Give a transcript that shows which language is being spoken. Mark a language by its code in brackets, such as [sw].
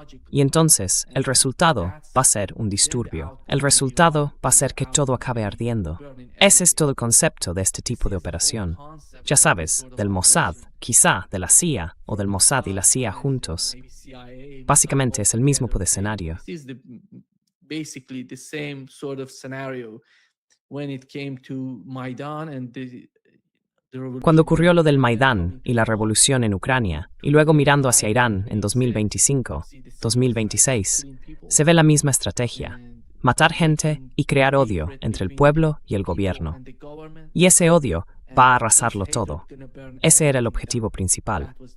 [es] Y entonces, el resultado va a ser un disturbio. El resultado va a ser que todo acabe ardiendo. Ese es todo el concepto de este tipo de operación. Ya sabes, del Mossad, quizá de la CIA, o del Mossad y la CIA juntos. Básicamente es el mismo tipo de escenario. [en] Basically the same sort of scenario when it came to Maidan and the revolution. [es] Cuando ocurrió lo del Maidán y la revolución en Ucrania, y luego mirando hacia Irán en 2025, 2026, se ve la misma estrategia: matar gente y crear odio entre el pueblo y el gobierno. Y ese odio va a arrasarlo todo. Ese era el objetivo principal.